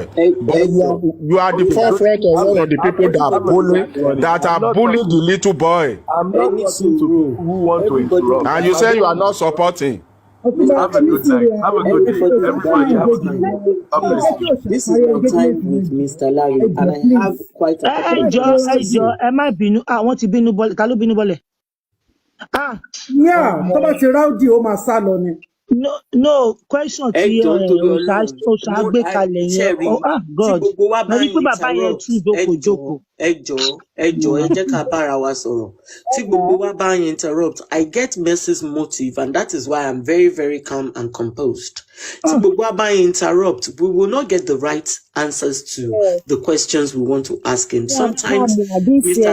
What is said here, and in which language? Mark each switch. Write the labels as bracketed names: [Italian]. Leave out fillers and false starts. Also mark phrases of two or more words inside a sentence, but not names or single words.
[English] But you are the forefront of one of the people that are bullying the little boy. I'm not listening to people who want to interrupt. And you say you are not supporting. Have a good night. Have a good day. Everybody have a good night. This is my time with Mr. Larry, and I have quite a couple of questions. [Yoruba] Ẹ má bínú. Wọ́n ti bínú bọ́lẹ̀. Ta ló bínú bọ́lẹ̀? Tó bá ti ráùdì ó máa sá lọ ni. No, question tí Oṣà gbé kalẹ̀ yẹn. God. Mo ní pé bàbá yẹn tún jókòó. Ẹ jọ̀ọ́, interrupt. [English] I get Mercy's motive, and that is why I'm very, very calm and composed. Interrupt, we will not get the right answers to the questions we want to ask him. Sometimes Mr.